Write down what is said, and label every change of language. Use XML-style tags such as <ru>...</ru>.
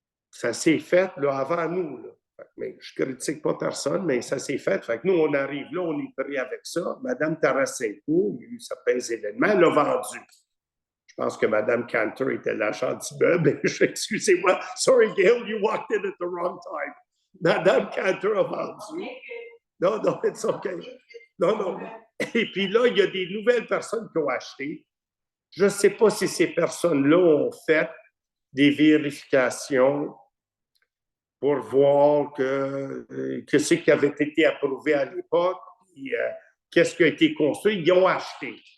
<fr>Ça s'est fait là, avant nous. Là. Mais je ne critique pas personne, mais ça s'est fait. Fait que nous, on arrive là, on est pris avec ça. Madame Tarasenko, il y a eu certains événements, elle l'a vendu. Je pense que Madame Cantor était l'agent d'immeuble. Excusez-moi.</fr> <en>Sorry, Gail, you walked in at the wrong time.</en> <fr>Madame Cantor a vendu. Non,</fr> <en>it's okay.</en> <fr>Non. Et puis là, il y a des nouvelles personnes qui ont acheté. Je ne sais pas si ces personnes-là ont fait des vérifications pour voir que ce qui avait été approuvé à l'époque, qu'est-ce qui a été construit, ils ont acheté.</fr>